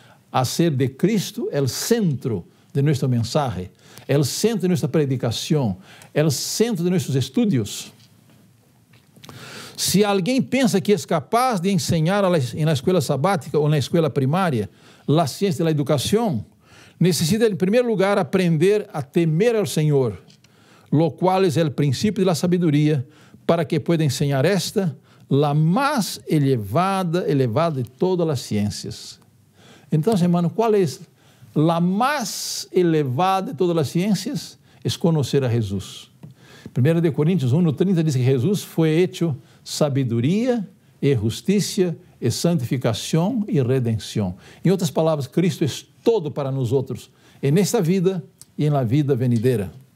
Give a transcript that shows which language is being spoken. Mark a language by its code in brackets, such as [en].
[pt] Hacer de Cristo o centro de nosso mensaje, o centro de nossa predicação, o centro de nossos estudos. Se alguém pensa que é capaz de ensinar na escola sabática ou na escola primária a ciência da educação, [es] necessita, em primeiro lugar, aprender a temer ao Senhor, lo cual es el principio de la sabiduría, para que pueda enseñar esta, la más elevada de todas las ciencias. [pt] Então, hermano, qual é [es] la más elevada de todas [pt] as ciências? É conhecer a Jesus. 1 Coríntios 1:30 diz que Jesus foi hecho sabedoria e justiça e santificação e redenção. Em outras palavras, Cristo é todo para nós outros, nesta vida e na vida venidera.